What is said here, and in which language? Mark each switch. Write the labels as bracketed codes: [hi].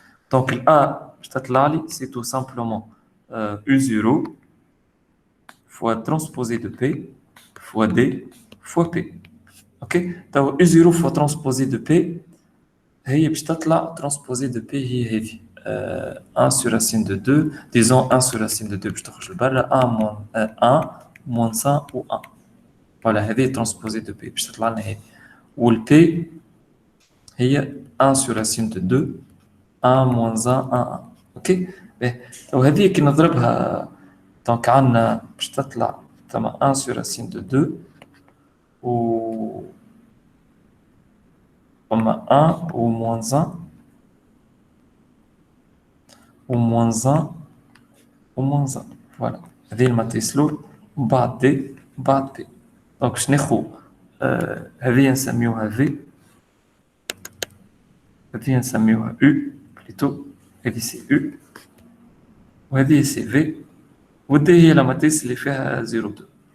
[fr] Donc, l'A, c'est tout simplement U0 fois transposé de P fois D fois P. Ok? Donc, U0 fois transposé de P, [ar] هي باش تطلع [fr] transposé de P هي هذه 1 sur racine de 2, disons 1 sur racine de 2 [ar] باش تخرج لبرا [fr] 1 moins 1 ou 1. [ar] Voilà, هذه transposé de P باش تطلع لنا هذه. وال P هي 1 sur racine de 2, 1 moins 1 1 1. اوكي؟ وهذه كي نضربها دونك عندنا باش تطلع ثم 1 sur racine de 2 ou 1 ou moins 1 ou moins 1 ou moins 1. [fr] Voilà. [ar] هذه الماتريس لور بعد دي بعد بي. دونك باش ناخذ هذه نسميوها في، هذه نسميوها U بليتو، هذه سي U وهذه سي في، ودي هي [fr] la matrice [ar] اللي فيها 0 2.